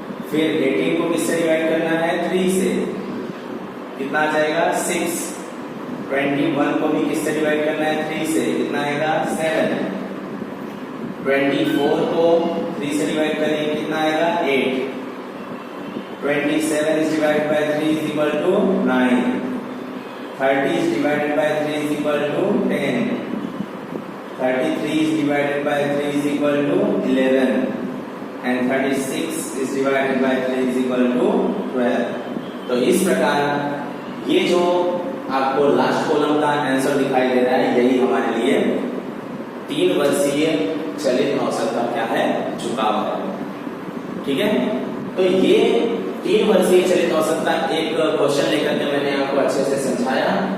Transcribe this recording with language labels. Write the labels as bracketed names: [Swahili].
[Hindi] फिर 18 को किससे डिवाइड करना है, 3 से, कितना आ जाएगा 6। 21 को भी किससे डिवाइड करना है, 3 से, कितना आएगा 7। 24 को 3 से डिवाइड करेंगे, कितना आएगा 8। [English] 27 is divided by 3 is equal to 9. 30 is divided by 3 is equal to 10. 33 is divided by 3 is equal to 11. And 36 is divided by 3 is equal to 12. [Hindi] तो इस प्रकार ये जो आपको लास्ट कॉलम का आंसर दिखाई दे रहा है, यही हमारे लिए 3 वर्षीय चलित औसत का क्या है, झुकाव है। ठीक है, तो ये 3 वर्षीय चलित औसत का एक क्वेश्चन लेकर के मैंने आपको अच्छे से समझाया।